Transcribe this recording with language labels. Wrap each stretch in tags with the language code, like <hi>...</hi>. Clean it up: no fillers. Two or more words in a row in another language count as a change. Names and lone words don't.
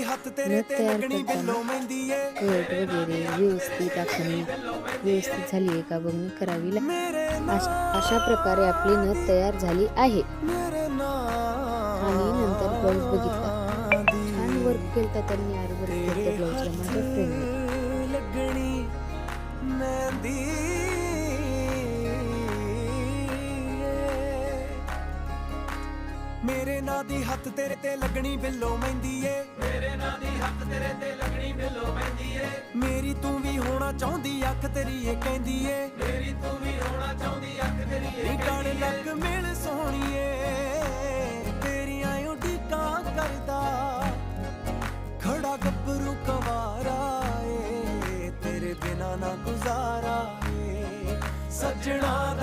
<mr>नथ तयार करताना कट वगैरे व्यवस्थित आखणी व्यवस्थित झाली आहे का बघणे करावी लागते. अशा प्रकारे आपली नथ तयार झाली आहे. आणि नंतर ब्लाऊज बघितला, छान वर्क केलता त्यांनी. आरवर केलं ब्लाऊजला माझ्या फ्रेंडने.</mr> <pa>ਮੇਰੇ ਨਾ ਦੀ ਹੱਥ ਤੇਰੇ ਤੇ ਲੱਗਣੀ ਬਿੱਲੋ ਮਹਿੰਦੀ ਏ, ਮੇਰੇ ਨਾ ਦੀ ਹੱਥ ਤੇਰੇ ਤੇ ਲੱਗਣੀ ਬਿੱਲੋ ਮਹਿੰਦੀ ਏ, ਮੇਰੀ ਤੂ ਭੀ ਹੋਣਾ ਚਾਹੁੰਦੀ ਅੱਖ ਤੇਰੀ ਏ ਕਹਿੰਦੀ ਏ, ਮੇਰੀ ਤੂ ਭੀ ਹੋਣਾ ਚਾਹੁੰਦੀ ਅੱਖ ਤੇਰੀ ਏ ਗਲ ਲੱਗ ਮਿਲ ਸੋਹਣੀਏ, ਤੇਰੀਆਂ ਉਡੀਕਾਂ ਕਰਦਾ ਖੜ੍ਹਾ ਗੱਭਰੂ ਕਵਾਰਾ ਏ, ਤੇਰੇ ਬਿਨਾ ਨਾ ਗੁਜ਼ਾਰਾ ਏ ਸੱਜਣਾ</pa>